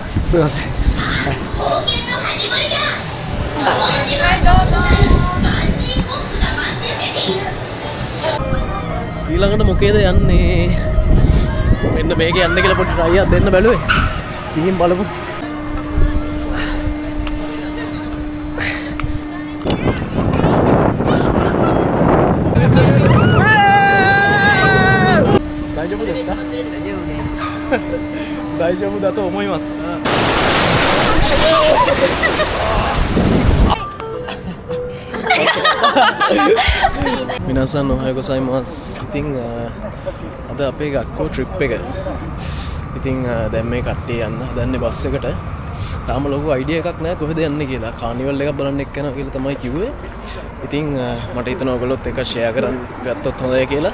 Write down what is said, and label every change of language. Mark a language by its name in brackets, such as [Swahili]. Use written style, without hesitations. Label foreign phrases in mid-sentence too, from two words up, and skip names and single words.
[Sinhala] すいません。ඊළඟට මොකේද යන්නේ? මෙන්න මේක යන්න කියලා පොඩි try එකක් දෙන්න බැලුවේ. ගිහින් බලමු. [Japanese] 大丈夫ですか？大丈夫だと思います。皆さんおはようございます。 [Sinhala] ඉතින් අද අපේ ගක්කෝ ට්‍රිප් එක. ඉතින් දැන් මේ කට්ටිය යන්න හදන්නේ බස් එකට. තාම ලොකු අයිඩියා එකක් නැහැ කොහෙද යන්නේ කියලා. කානිවල් එකක් බලන්න එක්ක යනවා කියලා තමයි කිව්වේ. ඉතින් මට හිතෙනවා ඔයගොල්ලොත් එක ෂෙයා කරන් ගත්තොත් හොඳයි කියලා.